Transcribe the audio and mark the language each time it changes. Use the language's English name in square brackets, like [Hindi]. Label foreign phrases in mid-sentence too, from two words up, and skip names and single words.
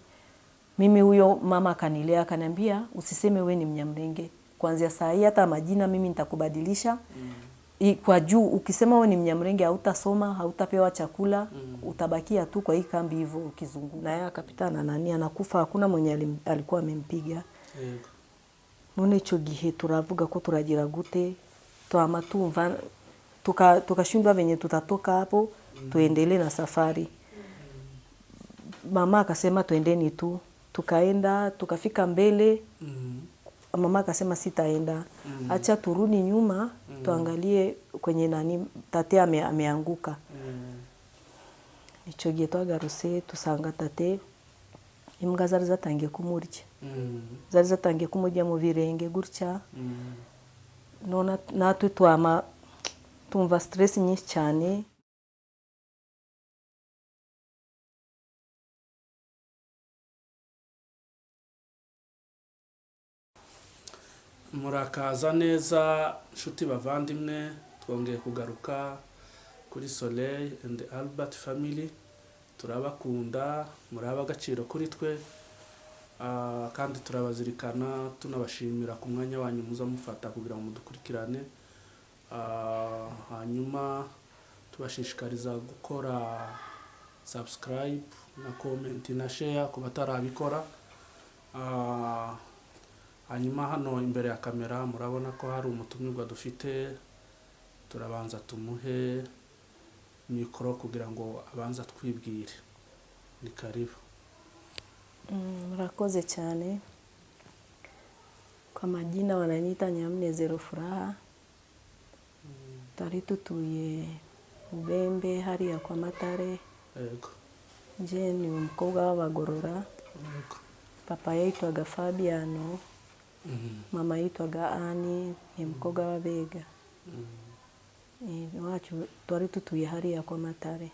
[Swahili] Mimi huyo mama akanilea akaniambia usiseme wewe ni Mnyamrenge. Kuanzia saa hii hata majina mimi nitakubadilisha. Kwa juu ukisema wewe ni Mnyamrenge hautasoma, hautapewa chakula, utabakia tu kwa hii kambi hivyo ukizunguka. Na yeye akapita na nani anakufa, hakuna mwenye alikuwa amempiga. [Kinyarwanda] None ico gihe turavuga ko turagira gute twama tumva tukashindwa [Swahili] venye tutatoka hapo tuendelee na safari. Mama akasema twendeni tu, tukaenda tukafika mbele. Mama akasema sitaenda, acha turudi nyuma tuangalie kwenye nani tate ameanguka. [Kinyarwanda] Ico gihe twagarutse tusanga tate imbwa zari zatangiye kumurya. Zari zatangiye kumurya mu birenge gutya. None natwe tumva stress nyinshi cyane. Murakaza neza nshuti bavandimwe, twongeye kugaruka kuri Soleil and Albert family. Turabakunda, muraba agaciro kuri twe, kandi turabazirikana tunabashimira ku mwanya wanyu muza mufata kugira ngo mudukurikirane. Hanyuma tubashishikariza gukora subscribe na comment na share ku batarabikora. Hanyuma hano imbere ya kamera murabona ko hari umutumirwa dufite, turabanza tumuhe mikoro kugira ngo abanza twibwire. [Swahili] Ni karibu. [Kinyarwanda] Murakoze cyane. [Swahili] Kwa majina wananiita Nyamunezero Furaha. [Kinyarwanda] Tari tutuye Ubembe hariya kwa Matare. Yego. Je ni umukobwa w'Abagorora. Yego. Papa yitwaga Fabiano. Mama yitwaga Ani, ni umukobwa w'Abega. Iwacu twari tutuye hariya kwa Matare.